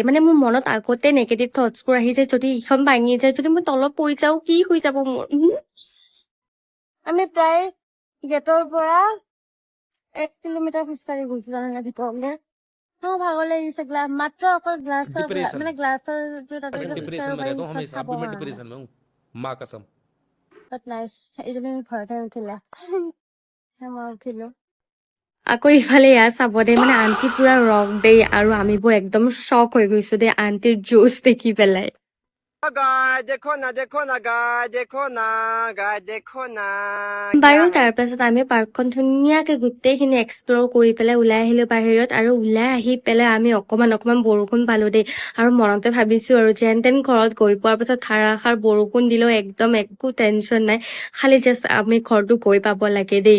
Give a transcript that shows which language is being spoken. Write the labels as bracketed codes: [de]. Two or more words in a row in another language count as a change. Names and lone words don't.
[as] মানে মোৰ মনত আগতে নেগেটিভ থটছবোৰ আহি যায়, যদি ইখন ভাঙি যায়, যদি মই তলত পৰি যাওঁ, কি হৈ যাব মোৰ। আমি প্ৰায় গেটৰ পৰা 1 কিলোমিটাৰ খোজকাঢ়ি গৈছো জানানে ভিতৰলে। ভাগৰ লাগিছে, মাত্ৰ অকল গ্লাছৰ [hi] डिप्रेशन [as] মানে গ্লাছৰ যে তাতে [hi] मैं [as] যে খোজ [hi] डिप्रेशन [as] কাঢ়িব [hi] में [as] পাৰি [hi] रहता हूँ [as] সেইখন [hi] हमेशा, अब भी [as] চাবৰ [hi] मैं [as] কাৰণে। [hi] डिप्रेशन में हूँ, माँ कसम। [en] but nice, [as] এইজনী ভয়তে উঠিলে। মই উঠিলো। আকৌ ইফালে ইয়াৰ চাব দেই, মানে আন্টি পুৰা ৰক দেই, আৰু আমিবোৰ একদম শ্বক হৈ গৈছো দেই আন্টিৰ জোচ দেখি পেলাই। [hi] गाय देखो ना गाय देखो ना क्या [as] বাৰু [hi] है। [as] তাৰ পাছত আমি পাৰ্কখন ধুনীয়াকে গোটেইখিনি এক্সপ্ল'ৰ কৰি পেলাই ওলাই আহিলো বাহিৰত। আৰু ওলাই আহি পেলাই আমি অকমান বৰষুণ পালো দেই। আৰু মনতে ভাবিছো আৰু যেন তেন ঘৰত গৈ পোৱাৰ পাছত ধাৰাসাৰ বৰষুণ দিলেও একদম একো টেনচন নাই, খালি জাষ্ট আমি ঘৰটো গৈ পাব লাগে দেই।